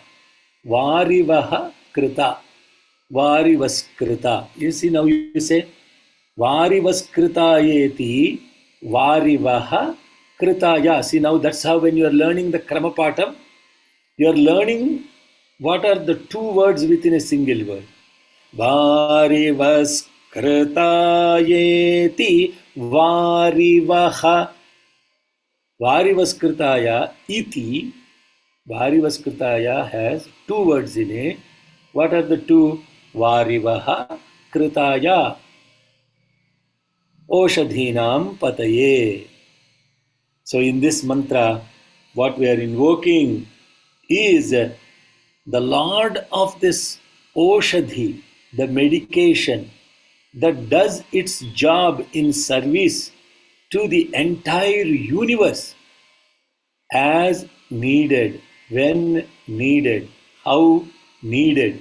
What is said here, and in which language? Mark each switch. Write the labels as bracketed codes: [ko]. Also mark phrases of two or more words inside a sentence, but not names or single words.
[sa] वरिवः कृत. वरिवस्कृत. [en] You see, now you say [sa] वरिवस्कृतायेति वरिवः कृताय. [en] See, now that's how when you are learning the Kramapatam, you are learning what are the two words within a single word. [sa] वरिवस्कृतायेति वरिवः. वरिवस्कृताय इति. [en] Varivaskritaya has two words in it. What are the two? [sa] वरिवः कृताय. ओषधीनां पतये. [en] So in this mantra, what we are invoking is the Lord of this Oshadhi, the medication that does its job in service to the entire universe as needed, when needed, how needed.